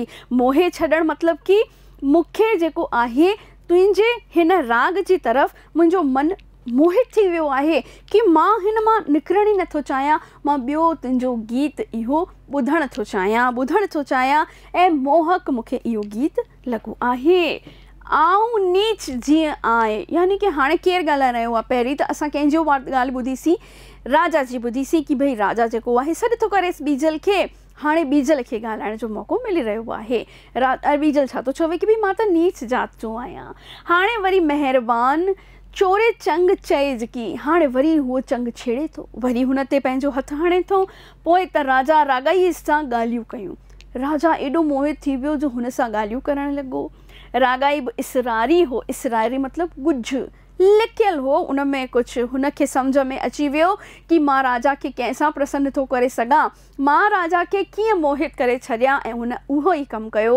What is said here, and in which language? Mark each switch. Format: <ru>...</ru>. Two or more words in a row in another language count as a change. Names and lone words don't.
<sd>मोहे छॾणु मतिलबु कि मूंखे जेको आहे तुंहिंजे हिन राग जी तरफ़ मुंहिंजो मन मोहित थी वियो आहे कि मां हिन मां निकिरण ई नथो चाहियां, मां ॿियो तुंहिंजो गीत इहो ॿुधण थो चाहियां ऐं मोहक मूंखे इहो गीत लॻो आहे। आऊं नीच जीअं आए, यानी कि हाणे केरु ॻाल्हाए रहियो आहे? पहिरीं त असां कंहिंजो ॻाल्हि ॿुधीसीं, राजा जी ॿुधीसीं कि भई राजा जेको आहे सॾु थो करेसि बीजल खे। हाणे बीजल खे ॻाल्हाइण जो मौक़ो मिली रहियो आहे। बीजल छा थो चवे कि भई मां त नीच जात जो आहियां। हाणे वरी महिरबान चोरे चंग चएज की, हाणे वरी उहो चंग छेड़े थो, वरी हुन ते पंहिंजो हथु हणे थो। पोइ त राजा रागाई सां ॻाल्हियूं कयूं। राजा एॾो मोहित थी वियो जो हुन सां ॻाल्हियूं करणु लॻो। रागाई बि इसरारी हो, इसरारी मतिलबु गुझ लिकियल हो, उन में कुझु हुनखे सम्झ में अची वियो कि मां राजा खे कंहिंसां प्रसन्न थो करे सघां, मां राजा खे कीअं मोहित करे छॾियां, ऐं हुन उहो ई कमु कयो।</sd>